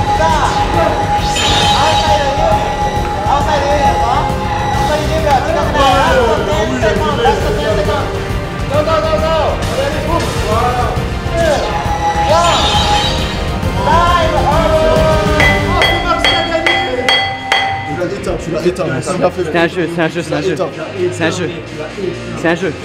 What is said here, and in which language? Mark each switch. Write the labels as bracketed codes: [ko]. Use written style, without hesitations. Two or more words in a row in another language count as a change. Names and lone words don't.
[en] Outside area, huh? [ja] 残り10秒近くない [fr] Tu l'as éteint, ça m'a fait. C'est un jeu, c'est un jeu, c'est un jeu. C'est un jeu. C'est un jeu.